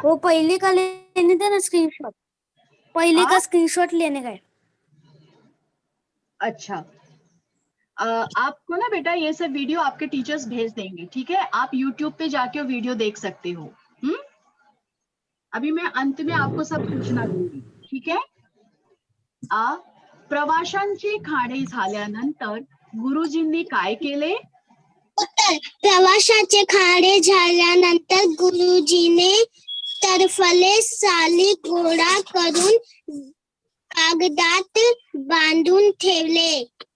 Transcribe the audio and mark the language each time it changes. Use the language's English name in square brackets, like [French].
[Hindi] वो पहले का लेने थे ना स्क्रीनशॉट. पहले का स्क्रीनशॉट लेने का है. अच्छा, आपको ना बेटा ये सब वीडियो आपके टीचर्स भेज देंगे, ठीक है? आप YouTube पे जाके वीडियो देख सकते हो. अभी मैं अंत में आपको सब सूचना दूंगी, ठीक है? [Marathi] प्रवाशांचे खाणे झाल्यानंतर गुरुजींनी काय केले? उत्तर. प्रवासाचे खाणे झाल्यानंतर गुरुजीने टरफले साली गोळा करून कागदात बांधून ठेवले.